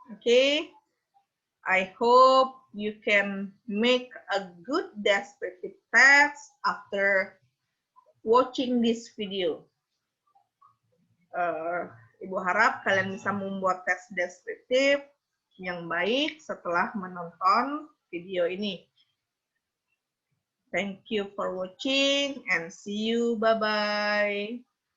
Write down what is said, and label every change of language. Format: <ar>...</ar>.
<en>Okay, I hope you can make a good descriptive text after watching this video.</en> <id>Ibu harap kalian bisa membuat teks deskriptif yang baik setelah menonton video ini.</id> <en>Thank you for watching and see you. Bye-bye.</en>